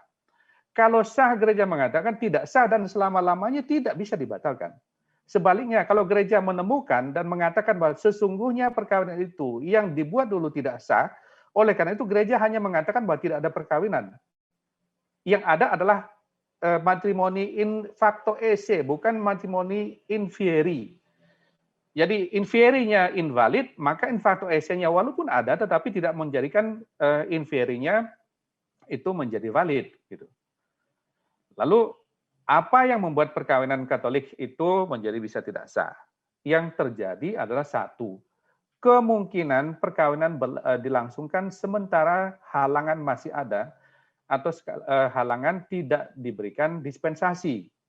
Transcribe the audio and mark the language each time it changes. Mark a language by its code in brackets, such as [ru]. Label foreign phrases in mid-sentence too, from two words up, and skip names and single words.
[id] Kalau sah, gereja mengatakan tidak sah dan selama-lamanya tidak bisa dibatalkan. Sebaliknya, kalau gereja menemukan dan mengatakan bahwa sesungguhnya perkawinan itu yang dibuat dulu tidak sah, oleh karena itu gereja hanya mengatakan bahwa tidak ada perkawinan. Yang ada adalah matrimoni [la] in facto esse, [id] bukan matrimoni [la] in fieri. [id] Jadi [la] in fieri- [id] nya invalid, maka [la] in facto esse- [id] nya walaupun ada, tetapi tidak menjadikan [la] in fieri- [id] nya itu menjadi valid. Gitu. Lalu, apa yang membuat perkawinan Katolik itu menjadi bisa tidak sah? Yang terjadi adalah satu, kemungkinan perkawinan dilangsungkan sementara halangan masih ada, atau halangan tidak diberikan dispensasi.